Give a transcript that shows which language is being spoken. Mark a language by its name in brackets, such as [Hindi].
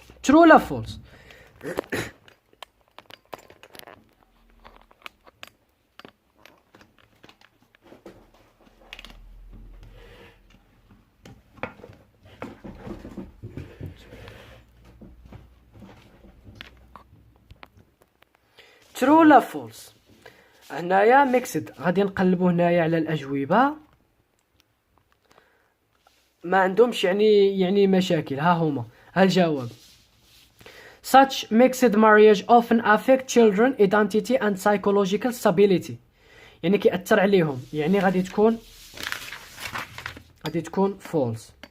[Arabic] true ولا false؟ ترو ولا فولس؟ هنايا ميكسد، غادي نقلبوا هنايا على الاجوبه ما عندهمش يعني مشاكل. ها هما الجواب [English] such mixed marriage often affect children identity and psychological stability. [Arabic] يعني كيأثر عليهم، يعني غادي تكون false.